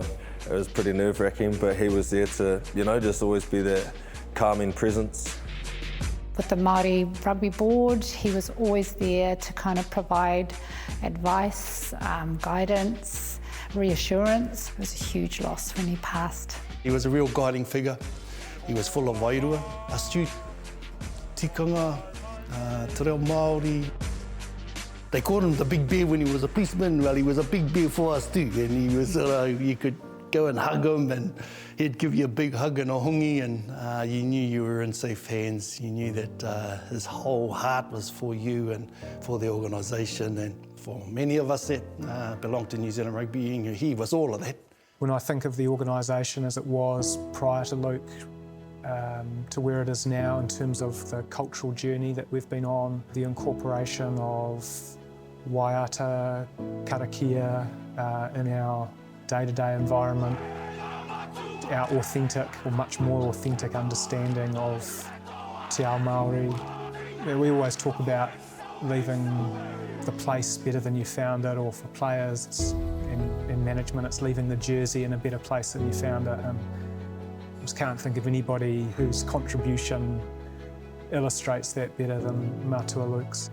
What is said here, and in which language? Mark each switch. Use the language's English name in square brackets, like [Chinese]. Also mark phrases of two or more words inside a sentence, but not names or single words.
[English] It was pretty nerve-wracking, but he was there to, just always be that calming presence. With the Māori Rugby Board, he was always there to kind of provide advice, guidance, reassurance. It was a huge loss when he passed. He was a real guiding figure. He was full of wairua, astute, tikanga, [Māori] te reo Māori. [English] They called him the Big Bear when he was a policeman. Well, he was a big bear for us too, and he was, you could go and hug him, and he'd give you a big hug and a hongi, and you knew you were in safe hands. You knew that his whole heart was for you and for the organisation, and for many of us that belong to New Zealand Rugby, he was all of that. When I think of the organisation as it was prior to Luke, to where it is now in terms of the cultural journey that we've been on, the incorporation of waiata, karakia in our day-to-day environment, our authentic, or much more authentic understanding of [Māori] te ao Māori. [English] We always talk about leaving the place better than you found it, or for players and management, it's leaving the jersey in a better place than you found it. I just can't think of anybody whose contribution illustrates that better than Mātua Luke's.